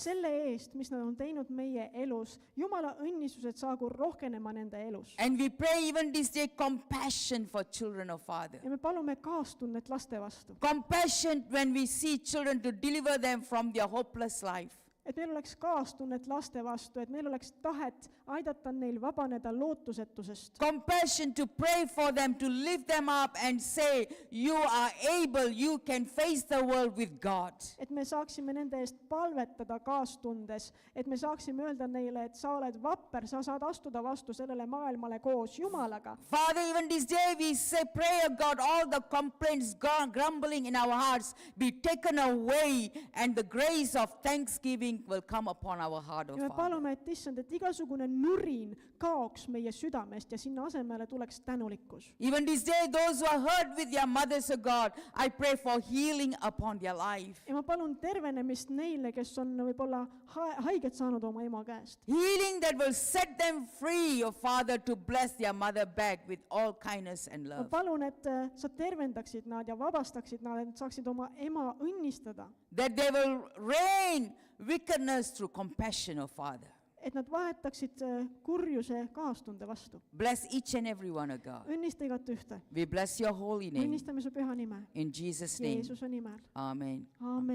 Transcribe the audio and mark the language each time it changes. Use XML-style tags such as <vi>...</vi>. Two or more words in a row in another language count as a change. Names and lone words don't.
<et>selle eest, mis nad on teinud meie elus, Jumala õnnistused saagu rohkenema nende elus.</et> <en>And we pray even this day compassion for children, oh Father.</en> <et>ja me palume kaastunnet laste vastu.</et> <en>Compassion when we see children to deliver them from their hopeless life.</en> <et>et meil oleks kaastunnet laste vastu, et meil oleks tahet aidata neil vabaneda lootusetusest.</et> <en>Compassion to pray for them, to lift them up and say, you are able, you can face the world with God.</en> <et>Et me saaksime nende eest palvetada kaastundes, et me saaksime öelda neile, et sa oled vapper, sa saad astuda vastu sellele maailmale koos Jumalaga.</et> <en>Father, even this day we say, pray, God, all the complaints, grumbling in our hearts be taken away, and the grace of thanksgiving will come upon our heart,</en> <et>Ja</et> <en>oh</en> <et>me</et> <en>Father.</en> <et>palume, et issand, et igasugune nurin kaoks meie südamest ja sinna asemele tuleks tänulikkus.</et> <en>Even this day, those who are hurt with their mothers, oh God, I pray for healing upon their life.</en> <et>Ja ma palun tervenemist neile, kes on võib-olla haiget saanud oma ema käest.</et> <en>Healing that will set them free, oh Father, to bless their mother back with all kindness and</en> <et>Ma</et> <en>love.</en> <et>palun, et sa tervendaksid nad ja vabastaksid nad, et saaksid oma ema õnnistada.</et> <en>That they will reign wickedness through compassion, oh Father.</en> <et>Et nad vahetaksid kurjuse kaastunde vastu.</et> <en>Bless each and every one, oh God.</en> <et>Õnnista igat ühte.</et> <en>We bless your holy name.</en> <et>Õnnistame su püha nime.</et> <en>In Jesus' name,</en> <et>Jeesuse nimel.</et> <en>amen.</en> <et>Aamen.</et>